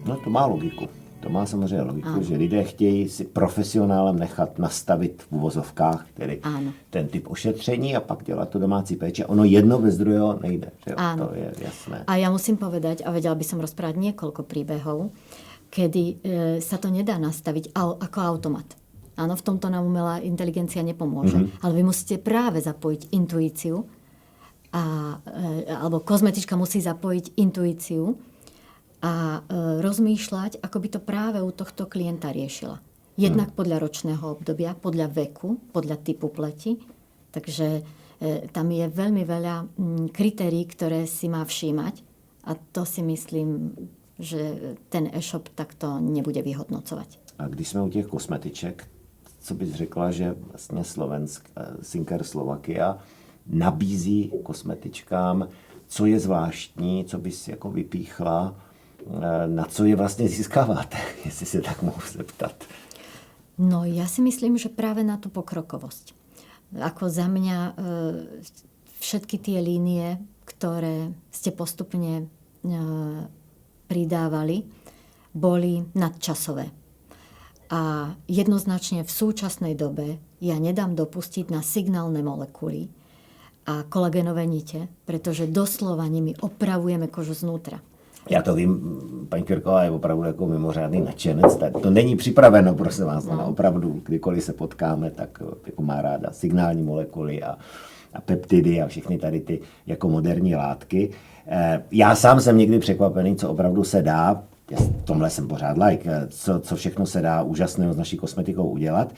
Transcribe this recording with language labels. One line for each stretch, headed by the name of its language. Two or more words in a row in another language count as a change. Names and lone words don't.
Czech: má logiku. To má samozřejmě logiku, že lidé chtějí si profesionálem nechat nastavit v uvozovkách tedy ten typ ošetření a pak dělat to domácí péče. Ono jedno bez druhého nejde. Že? To je jasné.
Slovak: A ja musím povedať, a vedela by som rozprávať niekoľko príbehov, kedy sa to nedá nastaviť ako automat. Áno, v tomto nám umelá inteligencia nepomôže. Ale vy musíte práve zapojiť intuíciu, alebo kozmetička musí zapojiť intuíciu a rozmýšľať, ako by to práve u tohto klienta riešila. Jednak podľa ročného obdobia, podľa veku, podľa typu pleti. Takže tam je veľmi veľa kritérií, ktoré si má všímať. A to si myslím, že ten e-shop takto nebude vyhodnocovať.
Czech: A když jsme u těch kosmetiček, co bys řekla, že vlastně Sinclair Slovakia nabízí kosmetičkám, co je zvláštní, co bys jako vypíchla, na co je vlastně získáváte, jestli se tak mohu zeptat?
Slovak: No, ja si myslím, že práve na tú pokrokovosť. Ako za mňa všetky tie línie, ktoré ste postupne pridávali, boli nadčasové. A jednoznačne v súčasnej dobe ja nedám dopustiť na signálne molekuly a kolagénové nite, pretože doslova nimi opravujeme kožu znútra.
Czech: Já to vím, paní Kvirková je opravdu jako mimořádný nadšenec. To není připraveno, prosím vás, no. Opravdu, kdykoliv se potkáme, tak jako má ráda signální molekuly a peptidy a všechny tady ty jako moderní látky. Já sám jsem někdy překvapený, co opravdu se dá, v tomhle jsem pořád like, co všechno se dá úžasného s naší kosmetikou udělat.